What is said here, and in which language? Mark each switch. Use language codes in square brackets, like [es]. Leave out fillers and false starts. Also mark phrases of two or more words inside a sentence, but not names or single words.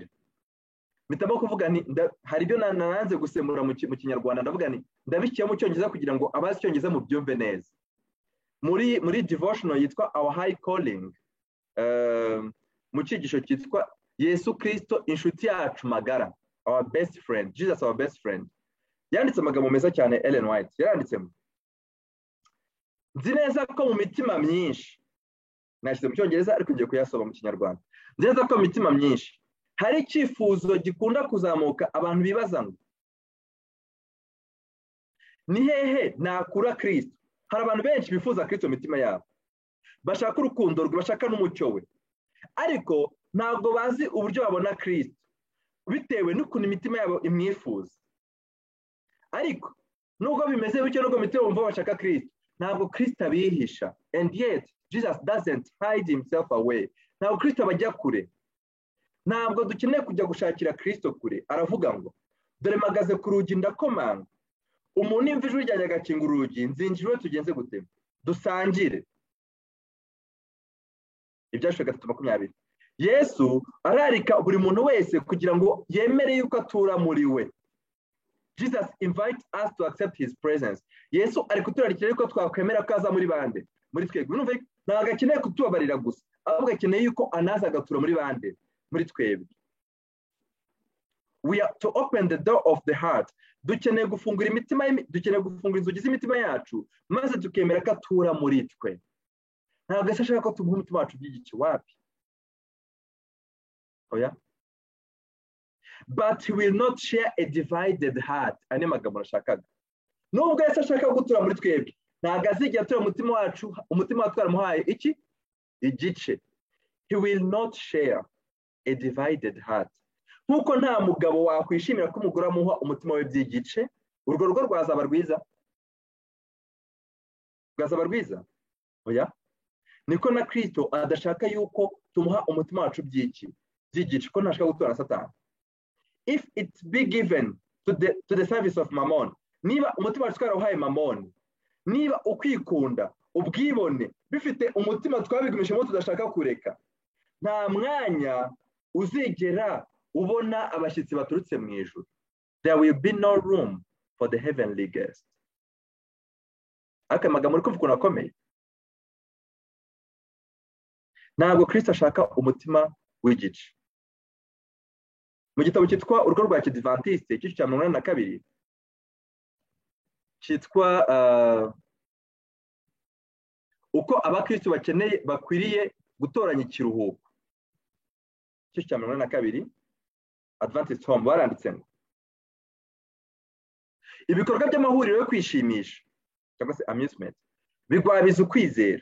[rw] Mpitamo kuvuga hari ibyo nananze gusemura mu Kinyarwanda, ndavuga ndabishyira mu Cyongereza kugira ngo abazi Icyongereza mu byumve neza. Muri devotional yitwa Our High Calling, mu cyigisho cyitwa Yesu Kristo inshuti yacu magara, [en] our best friend, Jesus our best friend, [rw] yanditse amagambo meza cyane. Ellen White yaranditsemo, nzi neza ko mu mitima myinshi, nashyize mu Cyongereza ariko ngiye kuyasoma mu Kinyarwanda, nzi neza ko mu mitima myinshi hari icyifuzo gikunda kuzamuka, abantu bibaza ngo ni hehe nakura Kristo? Hari abantu benshi bifuza Kristo mu mitima yabo, bashaka urukundo rwe, bashaka n'umucyo we, ariko ntabwo bazi uburyo babona Kristo bitewe n'ukuntu imitima yabo imwifuza. Ariko nubwo bimeze bityo, nubwo imitima bumva bashaka Kristo, ntabwo Kristo abihisha. [en] And yet Jesus doesn't hide himself away. [rw] Ntabwo Kristo abajya kure. Ntabwo dukeneye kujya gushakira Kristo kure. Aravuga ngo dore mpagaze ku rugi ndakomanga, umuntu imva ijwi ryanjye agakinga urugi, nzinjira iwe tugenze gute? Dusangire. Ibyashwe 3:20. Yesu ararika buri muntu wese kugira ngo yemere yuko atura muri we. [en] Jesus invites us to accept his presence. [rw] Yesu ari kuturarikira yuko twakwemera ko aza muri bande, muri twebwe. Numva ntabwo akeneye kutubabarira gusa, ahubwo akeneye yuko anaza agatura muri bande, muri twebwe. [en] We are to open the door of the heart. [rw] Dukeneye gufungura imitima, dukeneye gufungura inzugi z'imitima yacu, maze tukemera ko atura muri twe. Ntabwo ashaka ko tumuha umutima wacu by'igice, wapi? Oya. [en] But he will not share a divided heart. [rw] Ane magambo nashakaga. Nubwo Yesu ashaka gutura muri twebwe, ntabwo azigera atura umutima wacu twaramuhaye iki? igice. [en] He will not share a divided heart. [rw] Nkuko nta mugabo wakwishimira ko umugore amuha umutima we by'igice, urwo rugo rwazaba rwiza? Rwazaba rwiza? Oya. Niko na Kristo adashaka yuko tumuha umutima wacu by'igice, ko ntashaka gutura na Satani. [en] If it be given to the service of Mammon, [rw] niba umutima wacu twarawuhaye Mammon, niba ukwikunda ubwibone bifite umutima twabigumishemo tudashaka kureka, nta mwanya uzigera ubona abashyitsi baturutse mu ijuru. [en] There will be no room for the heavenly guest. [rw] Aka magambo uri kumva ukuntu akomeye. Ntabwo Kristo ashaka umutima w'igice. Mu gitabo cyitwa urugo rwa Kidivantiste igice cya 82 cyitwa uko abakristo bakwiriye gutoranya ikiruhuko, igice cya 82 Adventist Home baranditse ngo ibikorwa by'amahuriro yo kwishimisha cyangwa se amusement bigwabiza ukwizera.